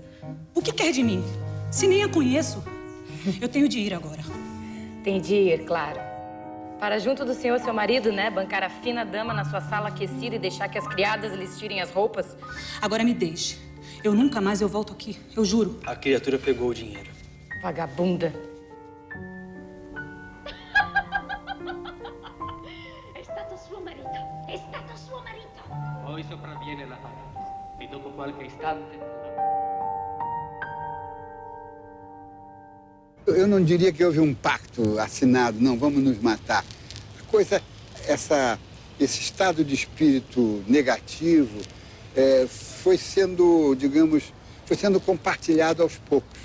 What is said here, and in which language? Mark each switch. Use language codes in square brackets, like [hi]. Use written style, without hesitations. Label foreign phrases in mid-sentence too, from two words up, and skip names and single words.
[pt] O que quer de mim? Se nem a conheço. Eu tenho de ir agora. Tem de ir, claro. Para junto do senhor, seu marido, né? Bancar a fina dama na sua sala aquecida e deixar que as criadas lhes tirem as roupas. Agora me deixe. Eu nunca mais volto aqui, eu juro. A criatura pegou o dinheiro. Vagabunda. [it] È stato suo marito. È stato suo marito. Poi sopravviene la paura. E dopo qualche istante... [pt] Eu não diria que houve um pacto assinado, não, vamos nos matar. A coisa, esse estado de espírito negativo foi sendo, digamos, compartilhado aos poucos.